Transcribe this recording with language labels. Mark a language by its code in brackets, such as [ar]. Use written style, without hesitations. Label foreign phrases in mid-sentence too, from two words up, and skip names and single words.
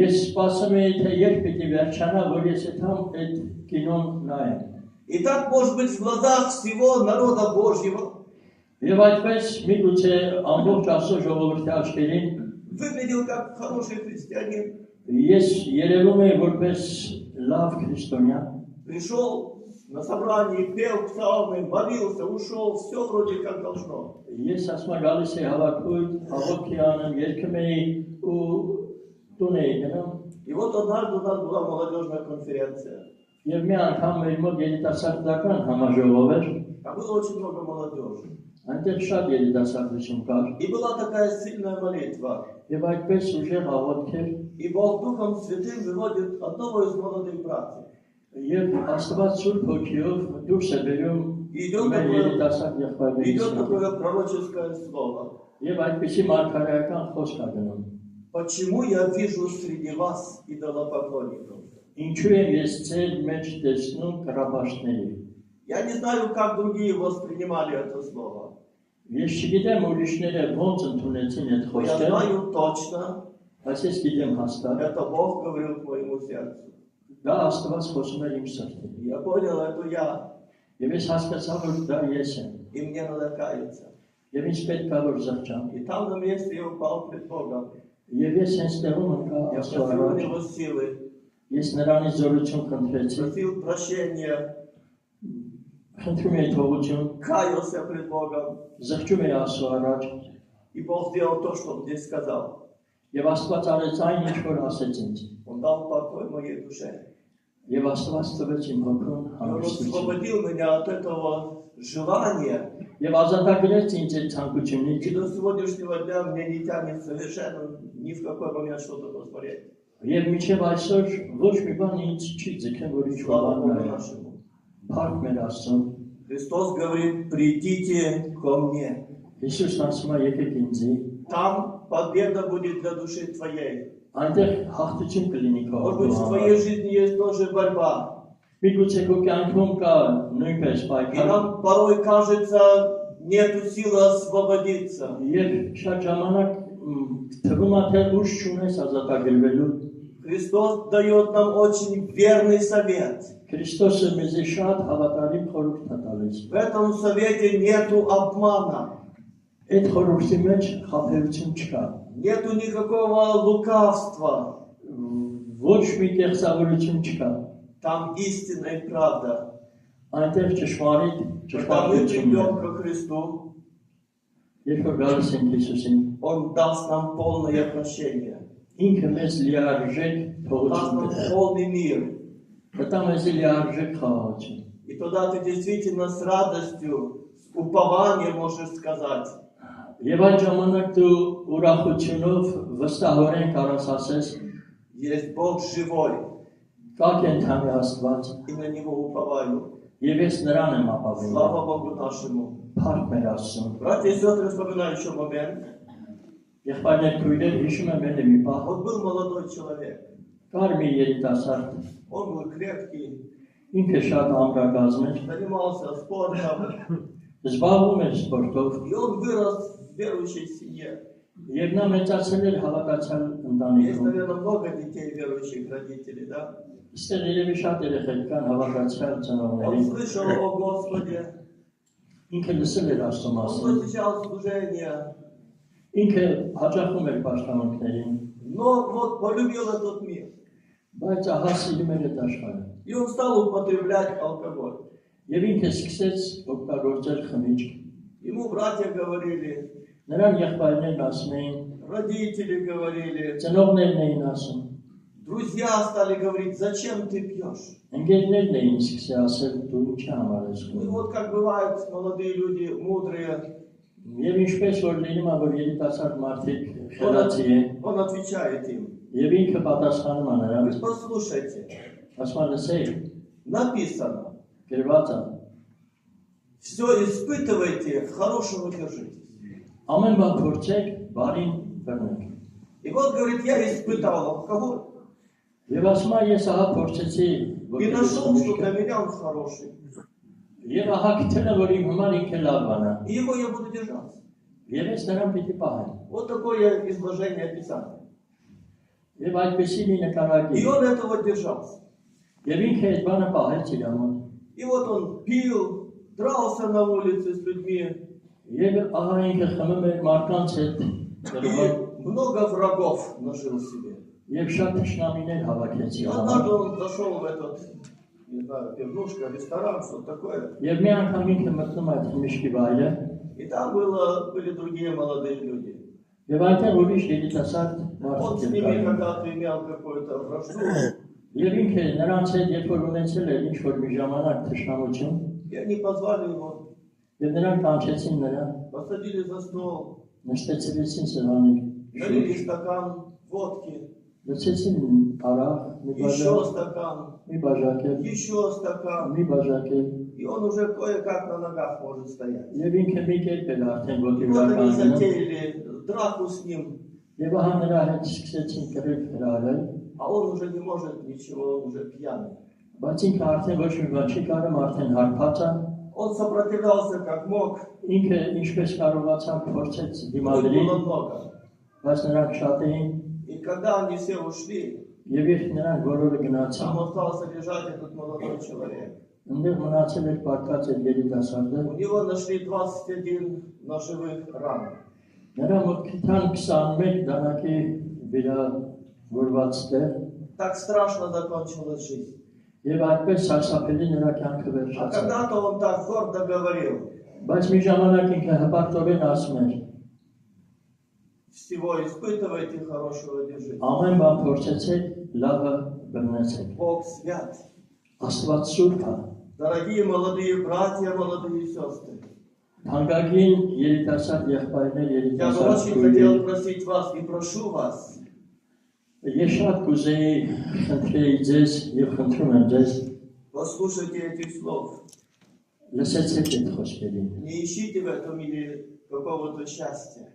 [hy] ես սպասում էի, թե երբ պիտի վերջանա, որ ես այդամ այդ կինոն նայեմ։ [ru] И так, может быть, в глазах всего народа Божьего [hy] Եվ այդպես միգուցե ամբողջ Աստծո ժողովրդի աչքերին [ru] выглядел как хороший христианин. [hy] ես երևում եմ որպես լավ քրիստոնյա, [ru] Пришел на собрание, пел псалмы, молился, ушел, все вроде как должно. [hy] ես ասում եմ գալիս էի հավաքույթ, հավաքի անեմ, երգում էի ու տուն էի գնում։ [ru] И вот однажды у нас была молодежная конференция. [hy] Եվ մի անգամ մեր մոտ երիտասարդական համաժողով էր, [ru] Там было очень много молодежи. [hy] այնտեղ շատ երիտասարդություն կար, [ru] И была такая сильная молитва. [hy] եւ այդպես ուժեղ աղոթք էր, [ru] И Бог Духом Святым выводит одного из молодых братьев. [hy] եւ Աստված Սուրբ Հոգիով դուրս է բերում [ru] Идет [hy] մեր երիտասարդ եղբայրներից, [ru] такое пророческое слово. [hy] եւ այդպիսի մարգարեական խոսք ա գնում։ [ru] Почему я вижу среди вас идолопоклонников? [hy] Ինչու եմ ես ձեր մեջ տեսնում կռապաշտների։ [ru] Я не знаю, как другие воспринимали это слово. [hy] Ես չգիտեմ ուրիշները ոնց ընդունեցին այդ [ru] Но я [hy] խոսքը, [ru] знаю точно, [hy] բայց ես գիտեմ հաստատ, [ru] это Бог говорил к моему сердцу. [hy] դա Աստված խոսում էր իմ սրտին։ [ru] Я понял, это я, [hy] Եվ ես հասկացա, որ դա ես եմ, [ru] и мне надо каяться. [hy] եւ ինձ պետք է որ զղջամ։ [ru] И там на месте я упал пред Богом. [hy] Եվ ես հենց տեղում ընկա [ru] Я [hy] Աստծո [ru] просил у [hy] առաջ, [ru] Него силы, [hy] ես նրանից զորություն խնդրեցի, [ru] просил прощения, [hy] խնդրում էի թողություն, [ru] каялся пред Богом. [hy] զղջում էի Աստծո առաջ, [ru] И Бог сделал то, что Он мне сказал. [hy] եւ Աստված արեց այն, ինչ որ ասեց ինձ։ [ru] Он дал покой моей душе. [hy] Եվ Աստված տվեց իմ հոգուն [ru] И Он [hy] հանգստություն։ [ru] освободил меня от этого желания. [hy] Եվ ազատագրեց ինձ այդ ցանկությունից, [ru] И до сегодняшнего дня мне не тянет совершенно ни в какой момент что-то посмотреть. [hy] եւ մինչեւ այսօր ոչ մի бан ինձ չի ձգել, որ ինչ որ [ru] Слава [hy] բան [ru] Богу [hy] նայեմ։ [ru] нашему. [hy] Փառք մեր Աստծուն։ [ru] Христос говорит, придите ко мне. [hy] Հիսուսն ասում է եկեք ինձի, [ru] Там победа будет для души твоей. [hy] այնտեղ հաղթություն կլինի քո [ru] Может быть, в [hy] համար։ [ru] твоей жизни есть тоже борьба. [hy] Միգուցե քո կյանքում կա նույնպես [ru] И [hy] պայքար, [ru] нам порой кажется, нету силы освободиться. [hy] եւ շատ ժամանակ թվում է թե ուժ չունես ազատագրվելու։ [ru] Христос дает нам очень верный совет. [hy] Քրիստոսը մեզ շատ հավատարիմ խորհուրդ է տալիս։ [ru] В этом совете нету обмана, [hy] Այդ խորհրդի մեջ խաբերություն չկա։ [ru] нету никакого лукавства. [hy] Ոչ մի կեղծավորություն չկա։ [ru] Там истина и правда. [hy] Այնտեղ ճշմարիտ [ru] Когда мы [hy] ճշմարտությունն է։ [ru] придем ко Христу, [hy] Երբ որ գալիս ենք Հիսուսին, [ru] Он даст нам полное прощение. [hy] ինքը մեզ լիարժեք [ru] Даст [hy] թողություն [ru] нам [hy] կտա։ [ru] полный мир. [hy] Դա մեզ լիարժեք խաղաղություն։ [ru] И тогда ты действительно с радостью, с упованием можешь сказать, [hy] Եվ այդ ժամանակ դու ուրախությունով վստահորեն կարաս ասես, [ru] есть Бог живой, [hy] կա կենթանի Աստված, [ru] и на Него уповаю. [hy] եւ ես նրան եմ ապավինում։ [ru] Слава Богу нашему. [hy] Փառք մեր Աստծուն։ [ru] Братья и сестры, вспоминаю еще момент. [hy] Եղբայրներ քույրեր հիշում եմ ելի մի պահ, [ru] Вот был молодой человек. [hy] կար մի երիտասարդ, [ru] Он был крепкий, [hy] ինքը շատ ամրագազմ էր, [ru] занимался спортом. [hy] զբաղվում էր սպորտով, [ru] И он вырос в верующей семье. [hy] եւ նա մեծացել էր հավատացյալ [ru] Есть, [hy] ընտանիքում։ [ru] наверное, много детей верующих родителей, да? [hy] Այստեղ երևի շատ երեխեք կան հավատացյալ [ru] Он [hy] ծնողների։ [ru] слышал о Господе, [hy] Ինքը լսել էր Աստծո [ru] он [hy] մասին, [ru] посещал служение, [hy] ինքը հաճախում էր պաշտամունքներին, [ru] но вот полюбил этот мир. [hy] բայց ահա սիրում էր այդ աշխարհը։ [ru] И он стал употреблять алкоголь. [hy] Եվ ինքը սկսեց օգտագործել խմիչք։ [ru] Ему братья говорили, [hy] Նրան եղբայրներն ասում էին, [ru] родители говорили, [hy] ծնողներն էին ասում, [ru] друзья стали говорить, зачем ты пьешь? [hy] ընկերներն էին սկսել ասել, դու ինչի համար ես [ru] Ну и [hy] գնում։ [ru] вот как бывает, молодые люди, мудрые, [hy] Եվ ինչպես որ լինում է, որ երիտասարդ մարդիկ խելացի են, [ru] он отвечает им, [hy] Եվ ինքը պատասխանում է [ru] Вы [hy] նրանց, [ru] послушайте, [hy] ասում է լսեք, [ru] написано, [hy] գրված է, [ru] все испытывайте, хорошего держитесь. [hy] ամեն բան փորձեք, բարին բռնեք։ [ru] И вот говорит, я испытал алкоголь [hy] Եվ ասում է, ես ահա փորձեցի, [ru] и нашел, что для меня он хороший. [hy] Եվ ահա գտել եմ, որ իմ համար ինքը լավ բան է։ [ru] И его я буду держаться. [hy] Եվ ես նրան պիտի պահեմ։ [ru] Вот такое изложение Писания. [hy] Եվ այդպեսի մի նկարագիր։ [ru] И он этого держался. [hy] Եվ ինքը այդ բանը պահեց իր համար։ [ru] И вот он пил, дрался на улице с людьми. [hy] Եվ ահա ինքը խմում էր մարդկանց հետ, [ru] И много врагов нажил себе. [hy] Եվ շատ թշնամիներ հավաքեց [ru] И [hy] իր [ru] однажды [hy] համար։ [ru] он зашел в этот, не знаю, пивнушка, ресторан, что такое. [hy] Եվ մի անգամ ինքը մտնում այդ խմիչքի վայրը, [ru] И там были другие молодые люди. [hy] եւ այնտեղ ուրիշ երիտասարդ [ru] Он с [hy] մարդիկ [ru] ними [hy] կային։ [ru] когда-то имел какую-то вражду. [hy] Եվ ինքը նրանց հետ երբ որ ունեցել էր ինչ-որ մի ժամանակ թշնամություն, [ru] И они позвали его, [hy] եւ նրանք կանչեցին նրան, [ru] посадили за стол, [hy] նստեցրեցին սեղանի [ru] налили [hy] շուրջ, [ru] стакан водки, [hy] լցեցին արախ, [ru] еще стакан, [hy] մի բաժակ էլ, [ru] еще стакан. [hy] մի բաժակ էլ, [ru] И он уже кое-как на ногах может стоять. [hy] եւ ինքը մի կերպ էր արդեն [ru] И [hy] ոտի [ru] вот [hy] վրա [ru] они [hy] կանգնում, [ru] затеяли драку с ним, [hy] եւ ահա նրա հետ սկսեցին կռիվ հրահրել, [ru] а он уже не может ничего, он уже пьяный. [hy] բայց ինքը արդեն ոչ մի բան չի կարում, արդեն հարբած է, [ru] Он сопротивлялся как мог, [hy] ինքը ինչպես կարողացավ փորձեց [ru] их [hy] դիմադրել, [ru] было много. [hy] բայց նրանք շատ էին, [ru] И когда они все ушли, [hy] եւ երբ նրանք բոլորը գնացին, [ru] там остался лежать этот молодой человек. [hy] Ընդեղ մնացել էր պարկած այդ երիտասարդը, [ru] У него нашли 21 ножевых ран. [hy] նրա մոտքիթան 21 դանակի վիրավորված էր, [ru] Так страшно закончилась жизнь. [hy] եւ այդպես սարսափելի նրա կյանքը [ru] А [hy] վերջացավ։ [ru] когда-то он так гордо говорил, [hy] Բայց մի ժամանակ ինքը հպարտորեն ասում էր. [ru] всего испытывайте, хорошего держите. [hy] Ամեն բան փորձեցեք, լավը բռնեցեք։ [ru] Бог свят. [hy] Աստված սուրբ է։ [ru] Дорогие молодые братья, молодые сестры, [hy] Թանկագին երիտասարդ եղբայրներ, [ru] я бы [hy] երիտասարդ [ru] очень [hy] քույրեր, [ru] хотел просить вас и прошу вас, [hy] ես շատ կուզեի խնդրեի ձեզ եւ խնդրում եմ ձեզ, [ru] послушайте этих слов. [hy] լսեցեք այդ խոսքերին։ [ru] Не ищите в этом мире какого-то счастья,